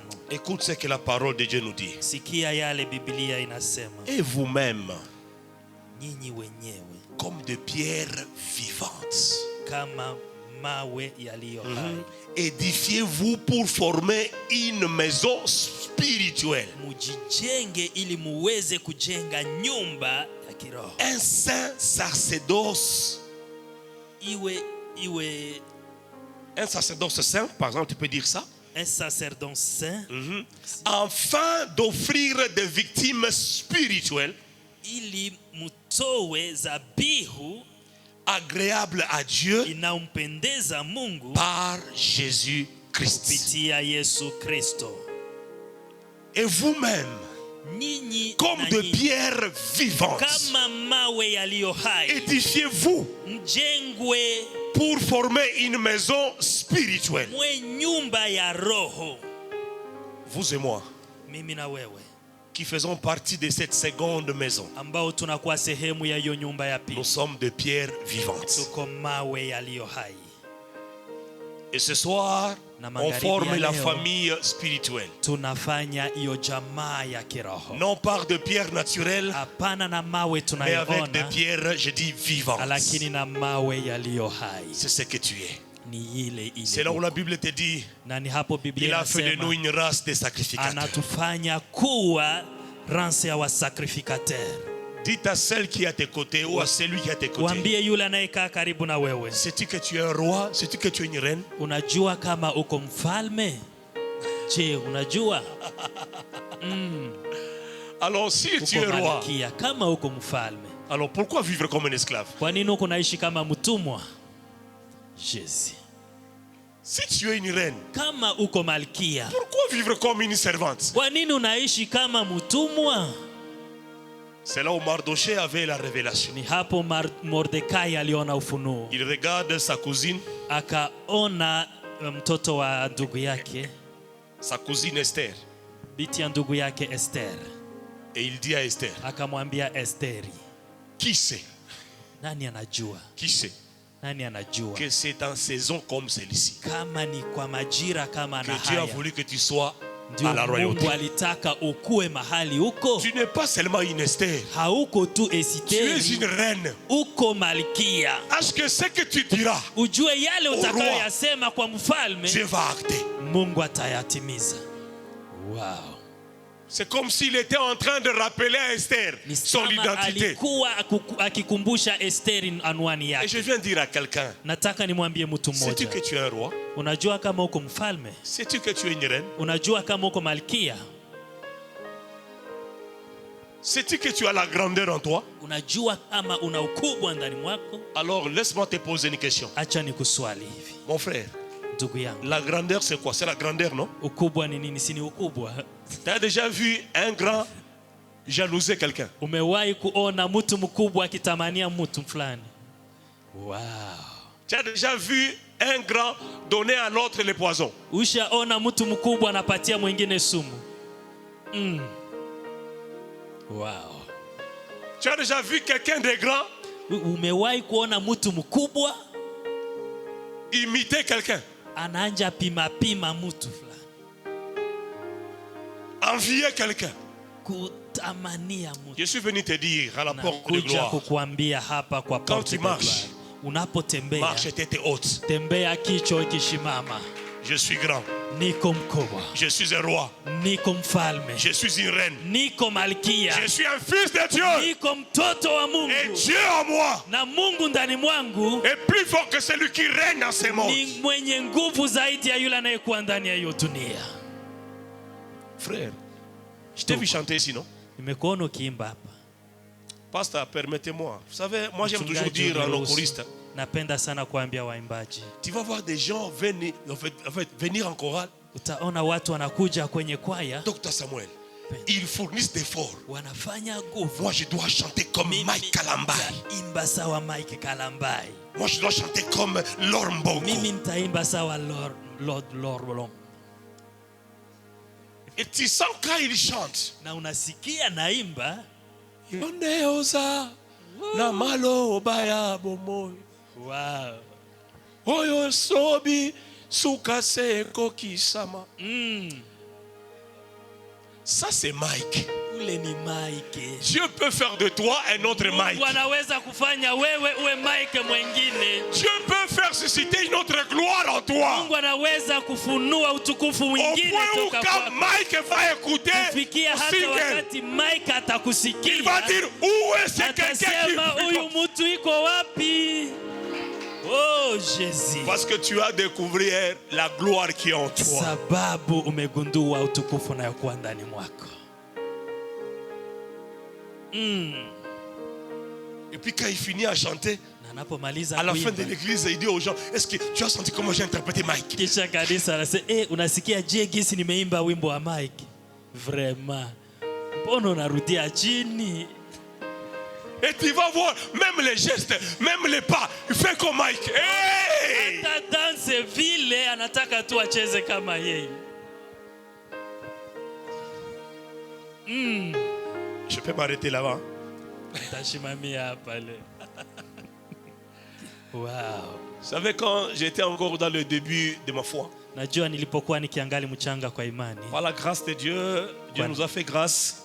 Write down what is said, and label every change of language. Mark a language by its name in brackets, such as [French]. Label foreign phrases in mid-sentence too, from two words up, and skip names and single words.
[French] Écoute ce que la parole de Dieu nous dit. Et vous-même, comme de pierres vivantes, édifiez-vous pour former une maison spirituelle. [Swahili] Mujijenge ili muweze kujenga nyumba ya kiroho. [French] Un saint sacerdoce. Un sacerdoce saint, par exemple, tu peux dire ça. Un sacerdoce saint. Afin d'offrir des victimes spirituelles. [Swahili] Ili mutowe zabihu [French] agréable à Dieu [Swahili] inampendeza Mungu [French] par Jésus-Christ. [Swahili] Kupitia Yesu Kristo. [French] Et vous-même, comme de pierres vivantes, [Swahili] kama mawe yaliyo hai, [French] édifiez-vous [Swahili] mjengwe [French] pour former une maison spirituelle. [Swahili] Mwe nyumba ya roho. [French] Vous et moi, [Swahili] mimi na wewe, [French] qui faisons partie de cette seconde maison, [Swahili] ambao tunakuwa sehemu ya hiyo nyumba ya pili. [French] Nous sommes de pierres vivantes. [Swahili] Tuko mawe yaliyo hai. [French] Et ce soir, on forme la famille spirituelle. [Swahili] Tunafanya hiyo jamaa ya kiroho. [French] Non par de pierres naturelles, [Swahili] hapana na mawe tunayoona, [French] mais avec des pierres, je dis vivantes. [Swahili] Lakini na mawe yaliyo hai. [French] C'est ce que tu es. [Swahili] Ni ile. [French] C'est là où la Bible te dit, il a fait de nous une race de sacrificateurs. [Swahili] Anatufanya kuwa race ya wasacrificateurs. [French] Dites à celle qui est à tes côtés ou à celui qui est à tes côtés. [Swahili] Waambie yule anayekaa karibu na wewe. [French] Sais-tu que tu es un roi? Sais-tu que tu es une reine? [Swahili] Unajua kama uko mfalme? Je, unajua? [French] Alors si tu es roi, [Swahili] kama uko mfalme, [French] alors pourquoi vivre comme un esclave? [Swahili] Kwa nini uko naishi kama mtumwa? [French] Jésus. Si tu es une reine, [Swahili] kama uko malkia, [French] pourquoi vivre comme une servante? [Swahili] Kwa nini unaishi kama mtumwa? [French] C'est là où Mardoché avait la révélation. [Swahili] Ni hapo Mordekai aliona ufunuo. [French] Il regarde sa cousine, [Swahili] akaona mtoto wa ndugu yake, [French] sa cousine Esther, [Swahili] binti ya ndugu yake Esther, [French] et il dit à Esther, [Swahili] akamwambia Esteri, [French] qui sait? [Swahili] Nani anajua? [French] Qui sait? [Swahili] Nani anajua [French] que c'est en saison comme celle-ci [Swahili] kama ni kwa majira kama na haya [French] que Dieu a voulu que tu sois à la royauté. [Swahili] Mungu alitaka ukue mahali uko. [French] Tu n'es pas seulement une Esther. [Swahili] Hauko tu Esther. [French] Tu es une reine. [Swahili] Uko malkia. [French] Est-ce que ce que tu diras [Swahili] ujue yale utakayoyasema kwa mfalme, [French] Dieu va acter. [Swahili] Mungu atayatimiza. Wow. [French] C'est comme s'il était en train de rappeler à Esther son identité. Et je viens dire à quelqu'un, sais-tu que tu es un roi? [Swahili] Unajua kama uko mfalme? [French] Sais-tu que tu es une reine? [Swahili] Unajua kama uko malkia? [French] Sais-tu que tu as la grandeur en toi? [Swahili] Unajua kama una ukubwa ndani mwako? [French] Alors laisse-moi te poser une question. [Swahili] Acha nikuswali hivi. [French] Mon frère, la grandeur c'est quoi? C'est la grandeur, non? [Swahili] Ukubwa ni nini? Si ni ukubwa. [French] Tu as déjà vu un grand jalouser quelqu'un? [Swahili] Umewahi kuona mtu mkubwa akitamania mtu fulani? Wow. [French] Tu as déjà vu un grand donner à l'autre le poison? [Swahili] Ushaona mtu mkubwa anapatia mwingine sumu? Wow. [French] Tu as déjà vu quelqu'un de grand? [Swahili] Umewahi kuona mtu mkubwa [French] imiter quelqu'un? [Swahili] Anaanja pima mtu fulani. [French] Envier quelqu'un. [Swahili] Kutamania mtu. [French] Je suis venu te dire à la porte de gloire. [Swahili] Kukuambia hapa kwa [French] porte de gloire. [Swahili] Unapotembea, [French] marche tête haute. [Swahili] Tembea kichwa kishimama. [French] Je suis grand. [Swahili] Niko mkubwa. [French] Je suis un roi. [Swahili] Niko mfalme. [French] Je suis une reine. [Swahili] Niko malkia. [French] Je suis un fils de Dieu. [Swahili] Niko mtoto wa Mungu. [French] Et Dieu en moi. [Swahili] Na Mungu ndani mwangu [French] est plus fort que celui qui règne dans ce monde. [Swahili] Ni mwenye nguvu zaidi ya yule anayekuwa ndani ya hiyo dunia. [French] Frère, je t'ai vu chanter ici, non? [Swahili] Nimekuona ukiimba hapa. [French] Pasteur, permettez-moi. Vous savez, moi j'aime toujours dire à nos choristes. [Swahili] Napenda sana kuambia waimbaji. [French] Tu vas voir des gens venir en chorale. [Swahili] Utaona watu wanakuja kwenye kwaya. [French] Docteur Samuel, ils fournissent d'efforts. [Swahili] Wanafanya nguvu. [French] Moi je dois chanter comme Mike Kalambai. [Swahili] Imba sawa Mike Kalambai. [French] Moi je dois chanter comme Lord Mbongo. [Swahili] Mimi nitaimba sawa Lord. [French] Et tu sens quand il chante. [Swahili] Na unasikia naimba. [Lingala] Yoneoza na malo baya bomoy. Wow. Oyo sobi sukase kokisama. Mm. [French] Ça c'est Mike. Dieu peut faire de toi un autre Mike. Dieu peut faire susciter une autre gloire en toi. Au point où quand Mike va écouter il va dire où est ce quelqu'un qui... Oh Jésus. Parce que tu as découvert la gloire qui est en toi. [Swahili] Sababu umegundua utukufu unayokuwa ndani mwako. [French] Et puis quand il finit à chanter, à la fin de l'église, il dit aux gens, est-ce que tu as senti comment j'ai interprété Mike? [Swahili] Kisha kanisa anasema, unasikia je gisi nimeimba wimbo wa Mike? Vraiment. Mbona unarudia chini? [French] Et tu vas voir, même les gestes, même les pas, il fait comme Mike. Hey! [Swahili] Danse vile anataka tu acheze kama yeye. [French] Je peux m'arrêter là-bas. Wow. Vous savez, quand j'étais encore dans le début de ma foi, par la grâce de Dieu, Dieu nous a fait grâce.